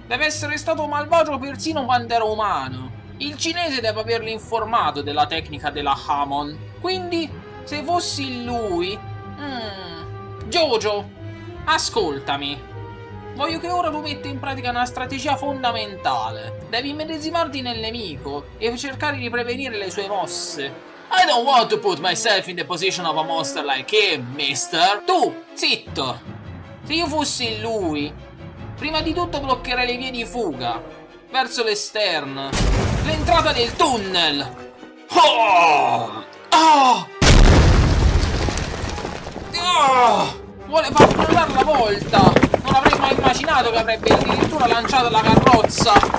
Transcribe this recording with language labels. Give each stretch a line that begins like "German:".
Italian: Deve essere stato malvagio persino quando era umano. Il cinese deve averlo informato della tecnica della Hamon. Quindi, se fossi lui... JoJo, ascoltami. Voglio che ora tu metta in pratica una strategia fondamentale. Devi immedesimarti nel nemico e cercare di prevenire le sue mosse.
English: I don't want to put myself in the position of a monster like him, mister.
Italian: Tu, zitto. Se io fossi lui, prima di tutto bloccherei le vie di fuga verso l'esterno, l'entrata del tunnel. Oh! Oh! Oh! Vuole far crollare la volta. Non avrei mai immaginato che avrebbe addirittura lanciato la carrozza.